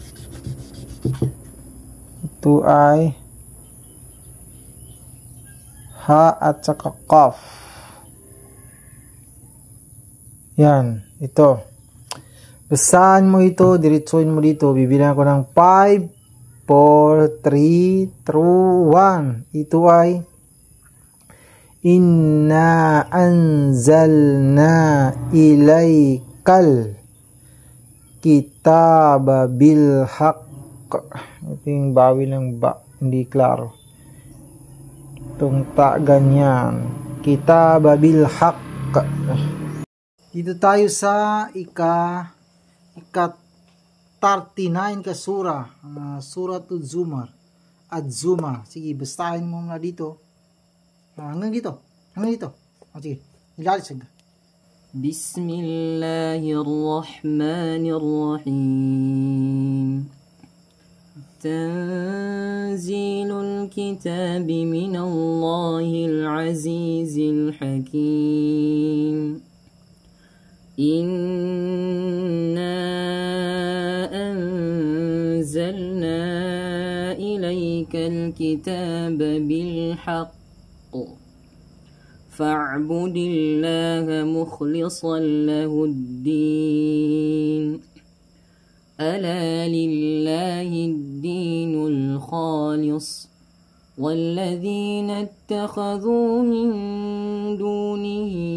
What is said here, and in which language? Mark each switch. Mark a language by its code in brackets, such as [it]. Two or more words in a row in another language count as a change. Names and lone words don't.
[tl] Ito ay ha at saka kaf. Yan. Ito. Basahan mo ito. Diretsuhin mo dito. Bibilang ko ng 5, 4, 3, 2, 1. Ito ay [ar] إنا أنزلنا إليك الكتاب بالحق. [tl] Ito yung bawi ng ba, hindi klaro. Itong ta ganyan. [ar] الكتاب بالحق. [tl] Dito tayo sa ika 39 ka sura. Suratul Zumar. Az-Zumar. Sige, basahin mo muna dito. Hanggang dito. O sige, ilalis ka. [ar] بسم الله الرحمن الرحيم. تنزيل الكتاب من الله العزيز الحكيم. إنا أنزلنا إليك الكتاب بالحق فاعبد الله مخلصا له الدين ألا لله الدين الخالص والذين اتخذوا من دونه